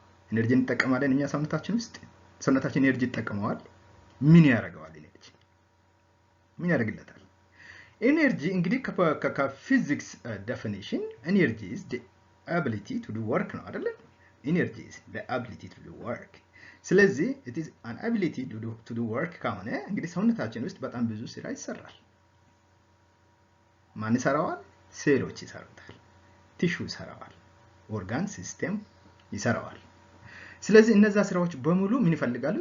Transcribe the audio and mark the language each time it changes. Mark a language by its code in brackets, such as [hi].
[am] ኢነርጂን ይጠቀማለን እኛ ሰውነታችን ውስጥ። ሰውነታችን ኢነርጂ ይጠቀማዋል። ምን ያደርገዋል? ኢነርጂ ምን ያደርግለታል? ኢነርጂ እንግዲህ ከፊዚክስ ዴፊኒሽን ኢነርጂ [en] is the ability to do work [am] ነው አይደል? [en] energy is the ability to do work. [am] ስለዚህ [en] it is an ability to do work [am] ከሆነ እንግዲህ ሰውነታችን ውስጥ በጣም ብዙ ስራ ይሰራል። ማን ይሰራዋል? ሴሎች ይሰራዋል፣ ቲሹ ይሰራዋል፣ ኦርጋን ሲስተም ይሰራዋል። ስለዚህ እነዛ ስራዎች በሙሉ ምን ይፈልጋሉ?